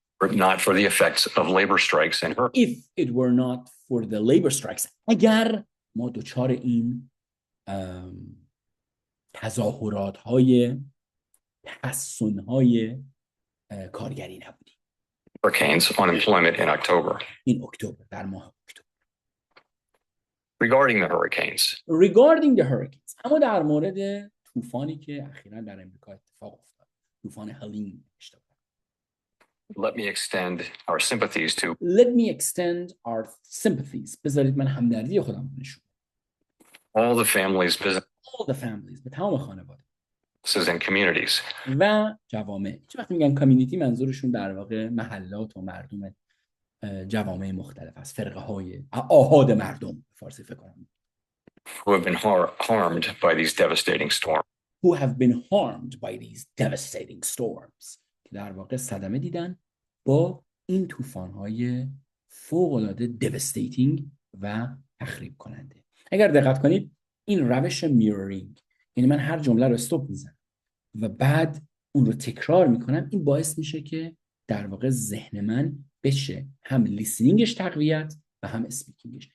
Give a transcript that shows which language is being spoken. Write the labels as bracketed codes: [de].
[en] not for the effects of labor strikes and hurricanes. If it were not for the labor strikes. [fa] اگر ما دچار این تظاهرات‌های تحسن‌های کارگری نبودیم. [en] Hurricanes unemployment in October. [fa] این اکتبر در ماه اکتبر. [en] Regarding the hurricanes, Regarding the hurricanes. [fa] اما در مورد طوفانی که اخیراً در امریکا اتفاق افتاد. طوفان هلین اشتباه. [en] let me extend our sympathies to Let me extend our sympathies. [fa] بذارید من همدردی خودم نشون. [en] all the families, All the families. [fa] به تمام خانواده. [en] businesses and communities [fa] و جوامع. وقتی میگن کامیونیتی منظورشون در واقع محلات و مردم جوامع مختلف است. فرقه های آحاد مردم فارسی فکر کنم. [en] who have been harmed by these devastating storms. Who have been harmed by these devastating storms. [fa] که در واقع صدمه دیدن با این طوفان‌های فوق‌العاده devastating و تخریب کننده. اگر دقت کنید این روش میرورینگ، یعنی من هر جمله رو استاپ میزنم و بعد اون رو تکرار میکنم، این باعث میشه که در واقع ذهن من بشه هم لیسنینگش تقویت و هم اسپیکینگش.